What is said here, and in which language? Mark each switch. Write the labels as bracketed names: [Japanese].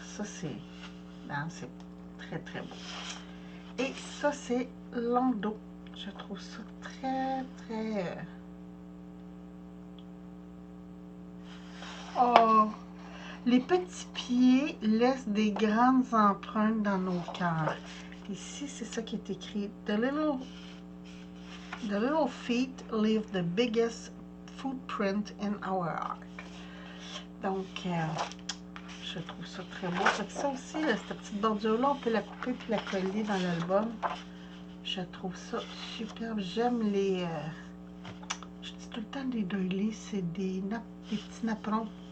[French] Ça, c'est très beau. Et ça, c'est l'endos. Je trouve ça très... Oh! Les petits pieds laissent des grandes empreintes dans nos cœurs. Ici, c'est ça qui est écrit. [English] The little feet leave the biggest footprint in our heart. [French] Donc, je trouve ça très beau. Ça aussi, là, cette petite bordure-là, on peut la couper puis la coller dans l'album. Je trouve ça superbe. J'aime les... je dis tout le temps des doilies, c'est des petits napperons.